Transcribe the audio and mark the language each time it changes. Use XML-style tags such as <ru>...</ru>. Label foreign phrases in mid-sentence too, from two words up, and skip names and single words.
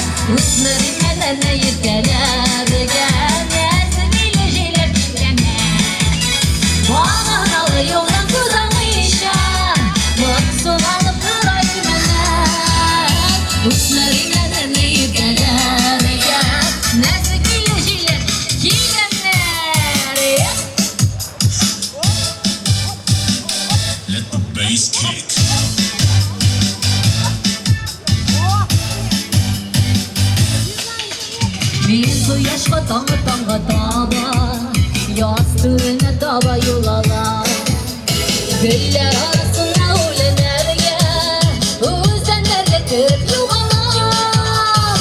<tt>Үсмерим мәннәрне иркәләргән, нәзек иле җиләп киткәннәр. Баганалы юлдан күз алмыйча, моңсуланып торайым мәннәр. Үсмерим мәннәрне иркәләргән, нәзек иле җиләп киткәннәр.</tt> <en>Let the bass kick.</en> <tt>Мин кояшка таңга таба, яз түренә таба юл алам. Гөлләр арасына үләнәргә, үзәннәргә кереп югалам.</tt>